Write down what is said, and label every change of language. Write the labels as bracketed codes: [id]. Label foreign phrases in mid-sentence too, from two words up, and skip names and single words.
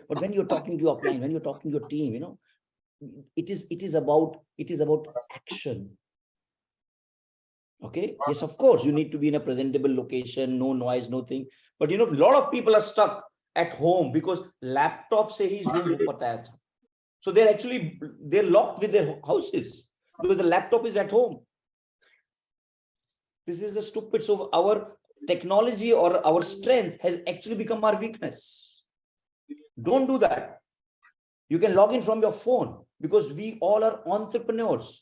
[en] But when you're talking to your client, when you're talking to your team, it is about action. Okay. Yes, of course, you need to be in a presentable location, no noise, no thing. But a lot of people are stuck at home because laptop [hi] से ही Zoom हो पाता है. [en] So they're locked with their houses because the laptop is at home. This is a stupid. So our technology or our strength has actually become our weakness. Don't do that. You can log in from your phone because we all are entrepreneurs.